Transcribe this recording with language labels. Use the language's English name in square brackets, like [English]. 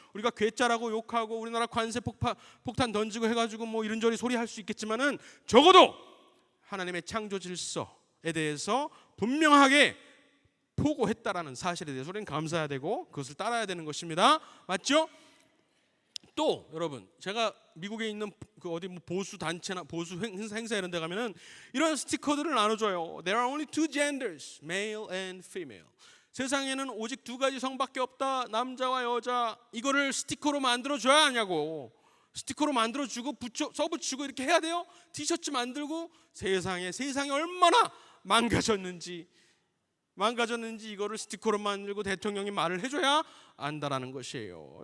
[Korean] 우리가 괴짜라고 욕하고 우리나라 관세 폭탄 던지고 해가지고 뭐 이런저런 소리 할 수 있겠지만은 적어도 하나님의 창조 질서에 대해서 분명하게 포고했다라는 사실에 대해서 우리는 감사해야 되고 그것을 따라야 되는 것입니다. 맞죠? 또 여러분, 제가 미국에 있는 그 어디 뭐 보수 단체나 보수 행사 이런 데 가면은 이런 스티커들을 나눠줘요. [English] There are only two genders, male and female. [Korean] 세상에는 오직 두 가지 성밖에 없다. 남자와 여자. 이거를 스티커로 만들어줘야 하냐고. 스티커로 만들어주고 써붙이고 이렇게 해야 돼요. 티셔츠 만들고 세상에 얼마나 망가졌는지 이거를 스티커로 만들고 대통령이 말을 해줘야 안다라는 것이에요.